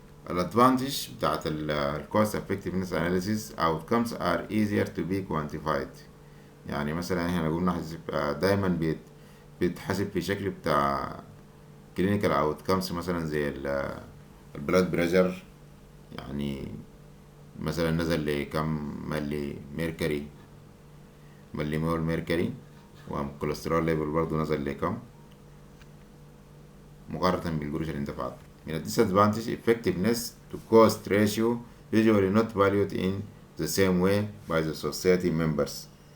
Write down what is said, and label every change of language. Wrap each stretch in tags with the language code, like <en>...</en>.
<ar>الادفانتج بتاعت ال</ar> <en>cost effectiveness analysis outcomes are easier to be quantified.</en> <ar>يعني مثلا احنا نقول نحسب دايما بيتحسب في شكل بتاع clinical outcomes، مثلا زي البلاد بريشر، يعني مثلا نزل لكم ملي ميركوري ملي مول ميركوري، والكوليسترول ليفل برضو نزل لكم مقارنة بالقروش اللي اندفعت. من ال</ar> <en>disadvantage effectiveness to cost ratio usually not valued in the same way by the society members.</en>